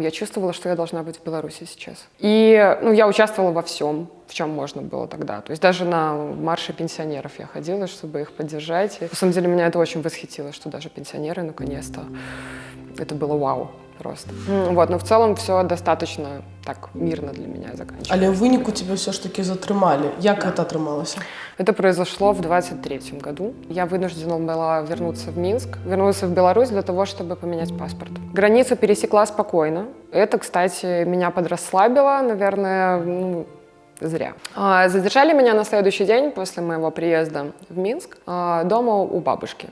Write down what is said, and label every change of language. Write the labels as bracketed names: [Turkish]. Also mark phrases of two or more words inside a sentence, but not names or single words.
[Russian] Я чувствовала, что я должна быть в Беларуси сейчас. И я участвовала во всем, в чем можно было тогда. То есть даже на марше пенсионеров я ходила, чтобы их поддержать. И, на самом деле меня это очень восхитило, что даже пенсионеры наконец-то. Это было вау просто. Вот, но в целом все достаточно так мирно для меня заканчивалось. [Belarusian] Але ў выніку тебе все ж таки затрымалі. Як гэта атрымалася? [Russian] Это произошло в 23-м году. Я вынуждена была вернуться в Минск, вернуться в Беларусь для того, чтобы поменять паспорт. Границу пересекла спокойно. Это, кстати, меня подрасслабило, наверное, зря. Задержали меня на следующий день после моего приезда в Минск дома у бабушки.